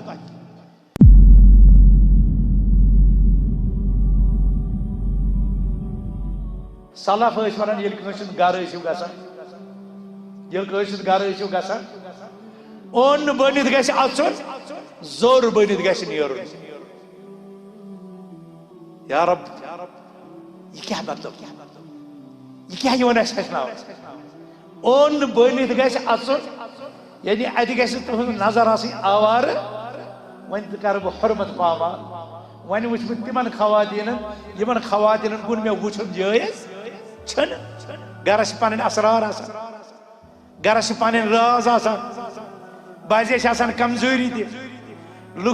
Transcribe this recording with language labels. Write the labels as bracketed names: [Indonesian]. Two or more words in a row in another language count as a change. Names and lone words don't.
[Kashmiri] سلف ٲسۍ ونان ییٚلہِ کٲنٛسہِ ہُنٛد گرٕ ٲسِو گژھان ییٚلہِ کٲنٛسہِ ہُنٛد گرٕ ٲسِو گژھان اوٚن بٔنِتھ گژھِ اژُن زوٚر بٔنِتھ گژھِ نیرُن یا رب [Urdu] یہ کیا مطلب یہ کیا [Kashmiri] یِوان اَسہِ ہیٚچھناونہٕ اوٚن بٔنِتھ گژھِ اژُن یعنی اتہِ گژھِ تُہٕنٛز نظر آسٕنۍ آوارٕ وۄنۍ تہِ کرٕ بہٕ حرمت پامال وۄنۍ وٕچھ بہٕ تِمن خواتیٖنن یِمن خواتیٖنن کُن مےٚ وٕچھُن جٲیز چھُنہٕ گرس چھِ پنٕنۍ اسرار آسان گرس چھِ پنٕنۍ راز آسان بعضے چھِ آسان کمزوری تہِ لُکھ